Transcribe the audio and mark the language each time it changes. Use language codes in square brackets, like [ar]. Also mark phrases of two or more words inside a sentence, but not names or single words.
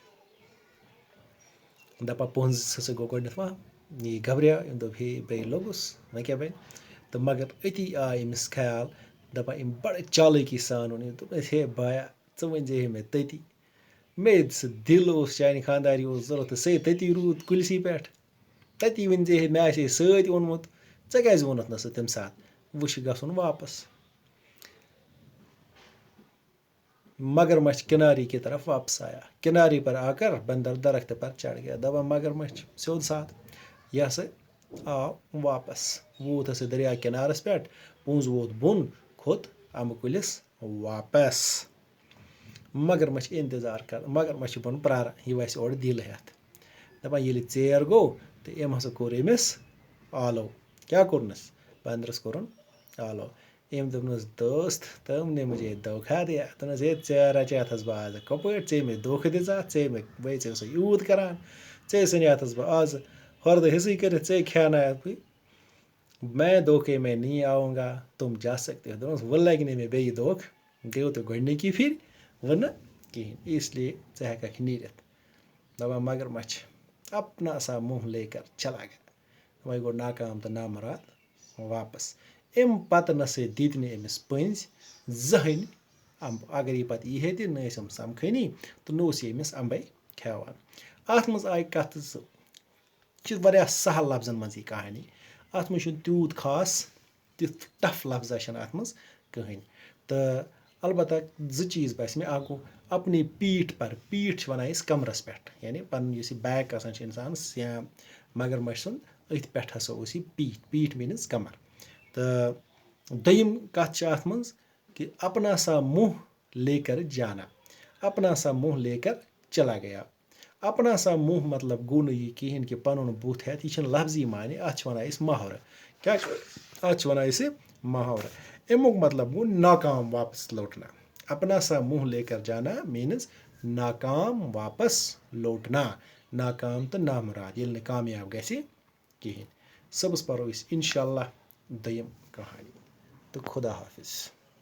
[ks] دپان پوٚنٛز ہسا گوٚو گۄڈنٮ۪تھ وَ یہِ گبریو أمۍ دوٚپ ہے بیٚیہِ لوٚگُس وۄنۍ کیٛاہ بَنہِ تہٕ مگر أتی آے أمِس خیال دپان أمۍ بَڑٕ چالٲکی سان ووٚن أمۍ دوٚپنَس ہے بایا ژٕ ؤنۍزِ ہے مےٚ تٔتی مےٚ ییٚتہِ سُہ دِل اوس چانہِ خانداری اوس ضوٚرَتھ تہٕ سُہ تٔتی روٗد کُلسٕے پٮ۪ٹھ تٔتی ؤنۍزِ ہے مےٚ آسہِ ہے سۭتۍ اوٚنمُت ژےٚ کیٛازِ ووٚنُتھ نہٕ سُہ تَمہِ ساتہٕ وۄنۍ چھُ گژھُن واپس. [ur] مگرمچھ کنارے کی طرف واپس آیا. کنارے پر آ کر بندر درخت پر چڑھ گیا. [ks] دپان مگرمچھ سیوٚد ساتھ یہِ ہسا آو واپس ووت ہسا دریا کِنارَس پٮ۪ٹھ پوٚنٛز ووت بۄن کھوٚت اَمبہٕ کُلِس واپس. مگرمچھ اِنتظار کَران مگرمچھ چھِ بۄن پیاران یہِ وَسہِ اورٕ دِل ہٮ۪تھ. دپان ییٚلہِ ژیر گوٚو تہٕ أمۍ ہسا کوٚر أمِس آلو. کیٛاہ کوٚرنَس بندرَس کوٚرُن آلو. أمۍ دوٚپنَس [ur] دوست تُم نے مجھے دھوکھا دیا. [ks] دوٚپنَس ہے ژےٚ رچیاتھَس بہٕ آزٕ کَپٲٹھۍ ژےٚ مےٚ دھوکہٕ دِژاتھ ژےٚ مےٚ بٔے ژےٚ اوسَے یوٗت کَران ژےٚ ژھٕنیاتھَس بہٕ آزٕ ہۄردٕ حِصٕے کٔرِتھ ژےٚ کھیٛانایَتھ بہٕ [ur] میں دھوکے میں نہیں آؤں گا تم جا سکتے ہو. [ks] دوٚپنَس وۄنۍ لَگہِ نہٕ مےٚ بیٚیہِ دھوکہٕ گٔیو تہٕ گۄڈنِکی پھِرِ وۄنۍ نہٕ کِہیٖنۍ [ur] اس لیے [ks] ژٕ ہٮ۪کَکھ نیٖرِتھ. [ur] دپان مگرمچھ اپنا سا منہ لے کر چلا گیا. [ks] وۄنۍ گوٚو ناکام تہٕ نامراد واپس. اَمہِ پَتہٕ نَسا دِتۍ نہٕ أمِس پٔنٛزۍ زٕہٕنۍ اَمبہٕ اگر یہِ پَتہٕ یی ہے تہِ نہ ٲسۍ یِم سَمکھٲنی تہٕ نہ اوس یہِ أمِس اَمبَے کھٮ۪وان. اَتھ منٛز آیہِ کَتھٕ زٕ یہِ چھِ واریاہ سہل لفظن منٛز یہِ کہانی اَتھ منٛز چھُنہٕ تیوٗت خاص تیُتھ ٹف لفظا چھِنہٕ اَتھ منٛز کٕہٕنۍ تہٕ البتہ زٕ چیٖز باسہِ مےٚ اکھ گوٚو [ur] اپنی پیٖٹھ پر [ks] پیٖٹھ چھِ وَنان أسۍ کمرَس پٮ۪ٹھ یعنی پَنُن یُس یہِ بیک آسان چھِ اِنسانَس یا مگرمچھ سُنٛد أتھۍ پٮ۪ٹھ ہسا اوس یہِ پیٖٹھ میٖنٕز کمر. تہٕ دوٚیِم کَتھ چھِ اَتھ منٛز کہِ [ur] اپنا سا منہ لے کر جانا اپنا سا منہ لے کر چلا گیا. اپنا سا منہ [ks] مطلب گوٚو نہٕ یہِ کِہیٖنۍ کہِ پَنُن بُتھ ہٮ۪تھ یہِ چھِنہٕ لفظی معنی اَتھ چھِ وَنان أسۍ محاورٕ. کیٛاہ چھِ اَتھ چھِ وَنان أسۍ محاورٕ. اَمیُک مطلب گوٚو [ur] ناکام واپس لوٹنا. اپنا سا منہ لے کر جانا میٖنٕز ناکام واپس لوٹنا. [ks] ناکام تہٕ نامراد ییٚلہِ نہٕ کامیاب گژھِ کِہیٖنۍ. صُبحس پَرو أسۍ [ar] اِنشاء اللہ [ks] دوٚیِم کہانی تہٕ خدا حافظ.